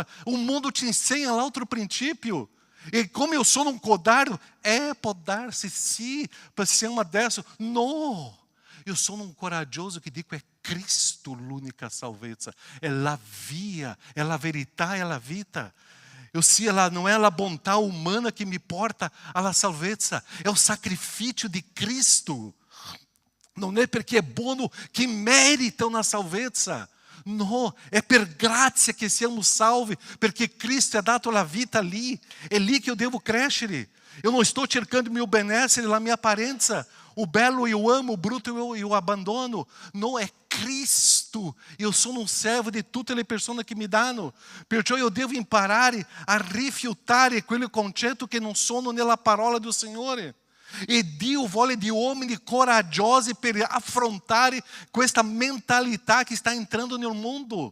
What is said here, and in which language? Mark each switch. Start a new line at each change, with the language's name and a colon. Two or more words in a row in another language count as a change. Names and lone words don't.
Italian: O mondo ti insegna l'altro principio. E come eu sono un codardo, può darsi sì, passiamo adesso. No, io sono un coraggioso che dico: è Cristo l'unica salvezza, è la via, è la verità, è la vita. Ossia,
Portuguese: não é a bontà humana que me porta
Italian: alla salvezza,
Portuguese: é o sacrifício di Cristo.
Italian: Non è perché è buono che merita una salvezza. No, è per grazia che siamo salvi, perché Cristo ha dato la vita lì. È lì che eu devo crescere.
Portuguese: Eu não estou cercando meu
Italian: benessere, la mia apparenza.
Portuguese: O bello eu amo, o bruto eu abbandono.
Italian: No, è Cristo. Eu sono un servo di tutte le persone che mi danno. Perciò eu devo imparare a rifiutare quel concetto che non sono nella parola do Signore. E Dio vuole di uomini coraggiosi per affrontare questa mentalità che sta entrando nel mondo.